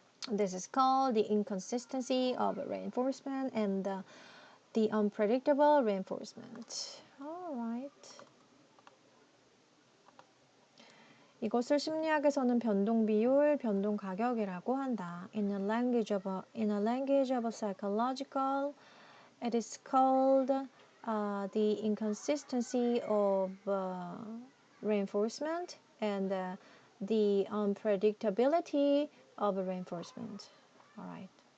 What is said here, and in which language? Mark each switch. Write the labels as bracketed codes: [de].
[en] This is called the inconsistency of reinforcement and the unpredictable reinforcement. All right. [ko] 이것을 심리학에서는 변동 비율, 변동 가격이라고 한다. [en] In a language of psychological, it is called the inconsistency of reinforcement and the unpredictability of reinforcement. All right.